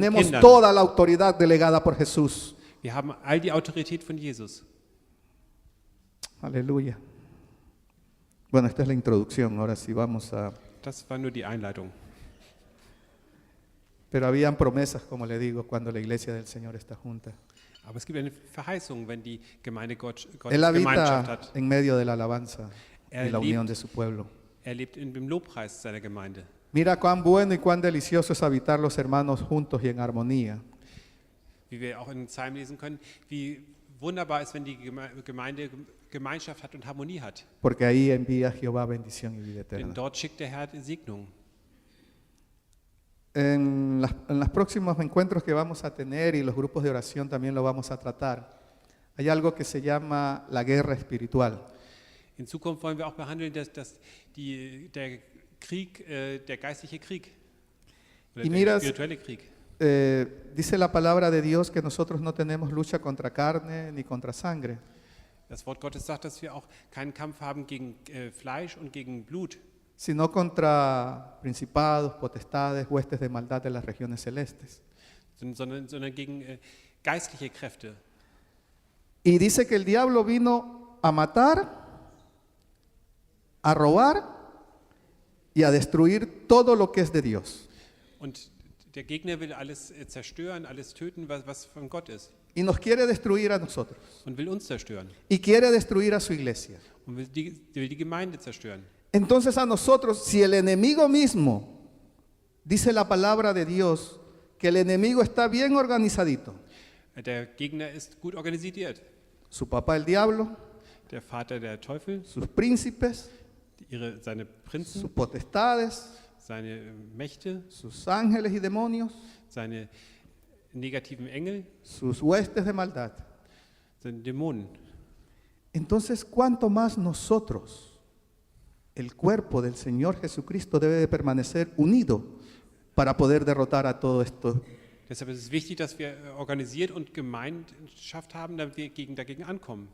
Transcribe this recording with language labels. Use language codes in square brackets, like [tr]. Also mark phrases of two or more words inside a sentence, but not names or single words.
[es] Tenemos [de] Kindern. [es] toda la autoridad delegada por Jesús. [de] Wir haben all die Autorität von Jesus. [es] Aleluya. Bueno, esta es la introducción. Ahora sí vamos a... [de] Das war nur die Einleitung. [es] Pero habían promesas, como le digo, cuando la iglesia del Señor está junta. [de] Aber es gibt eine Verheißung, wenn die Gemeinde Gottes [es] Él [de] Gemeinschaft [es] habita [de] hat. [es] en medio de la alabanza y [de] Er [es] la unión [de] lebt- [es] de su pueblo. [de] Er lebt im Lobpreis seiner Gemeinde. [es] Mira cuán bueno y cuán delicioso es habitar los hermanos juntos y en armonía. [de] Wie wir auch in den Psalmen lesen können, wie wunderbar ist, wenn die Gemeinde Gemeinschaft hat und Harmonie hat. [es] Porque ahí envía Jehová bendición y vida [de] Denn [es] eterna. [de] dort schickt der Herr die Segnung. [es] En los próximos encuentros que vamos a tener y los grupos de oración también lo vamos a tratar, hay algo que se llama la guerra espiritual. [de] In Zukunft wollen wir auch behandeln, der Krieg, der geistliche Krieg oder [es] Y [de] der [es] miras- [de] spirituelle Krieg. [es] Dice la palabra de Dios que nosotros no tenemos lucha contra carne ni contra sangre, [de] Das Wort Gottes sagt, dass wir auch keinen Kampf haben gegen Fleisch und gegen Blut, [es] sino contra principados, potestades, huestes de maldad de las regiones celestes. [de] sondern gegen geistliche Kräfte. [es] Y dice que el diablo vino a matar, a robar y a destruir todo lo que es de Dios. [de] Und der Gegner will alles zerstören, alles töten, was von Gott ist. [es] Y nos quiere destruir a nosotros. [de] Und will uns zerstören. [es] Y quiere destruir a su iglesia. [de] Und will die Gemeinde zerstören. [es] Entonces a nosotros, si el enemigo mismo, dice la palabra de Dios, que el enemigo está bien organizadito. [de] Der Gegner ist gut organisiert. [es] Su papá el diablo, [de] Der Vater der Teufel, [es] sus príncipes, [de] seine Prinzen, [es] sus potestades, [de] seine Mächte, [es] sus ángeles y demonios, [de] seine negativen Engel, [es] sus huestes de maldad. [de] seine Dämonen. [es] Entonces, ¿cuánto más nosotros, el cuerpo del Señor Jesucristo, debe de permanecer unido para poder derrotar a todo esto? [de] Deshalb ist es wichtig, dass wir organisiert und Gemeinschaft haben, damit wir dagegen ankommen.